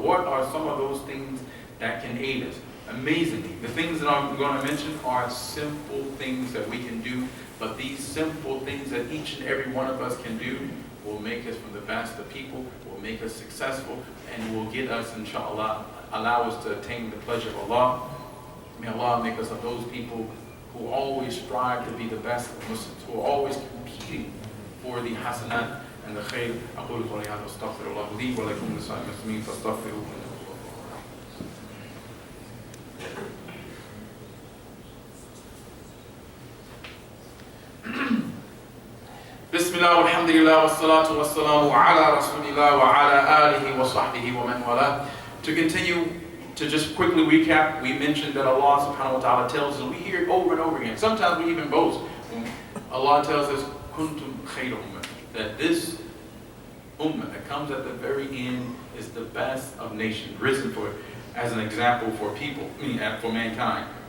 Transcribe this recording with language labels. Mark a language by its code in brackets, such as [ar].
[en] What are some of those things that can aid us? Amazingly, the things that I'm going to mention are simple things that we can do, but these simple things that each and every one of us can do will make us from the best of people, will make us successful, and will get us, inshallah, allow us to attain the pleasure of Allah. May Allah make us of those people who always strive to be the best of Muslims, who are always competing for the hasanat and the khair. [ar] أقول قولي هذا واستغفر الله لي ولكم ولسائر المسلمين فاستغفروه. بسم الله والحمد لله والصلاة والسلام على رسول الله وعلى آله وصحبه ومن والاه. [en] To continue to just quickly recap, we mentioned that Allah subhanahu wa ta'ala tells us, we hear it over and over again. Sometimes we even boast. Allah tells us, [ar] kuntum khayra ummah, [en] that this ummah that comes at the very end is the best of nations, risen for as an example for people, for mankind.